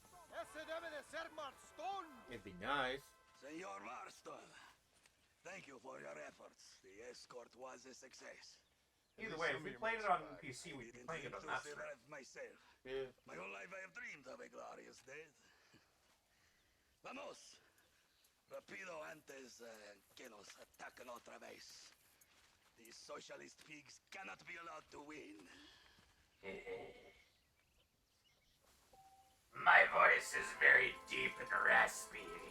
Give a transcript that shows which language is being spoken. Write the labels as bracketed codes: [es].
[es] Ese debe de ser Marston. [en] It'd be nice. Senor Marston, thank you for your efforts. The escort was a success. Either way, if we played it on PC, we'd be playing it on that stream. Survive myself. Yeah. My whole life I have dreamed of a glorious death. [es] Vamos. Rapido antes que nos ataquen otra vez. [en] These socialist pigs cannot be allowed to win. My voice is very deep and raspy.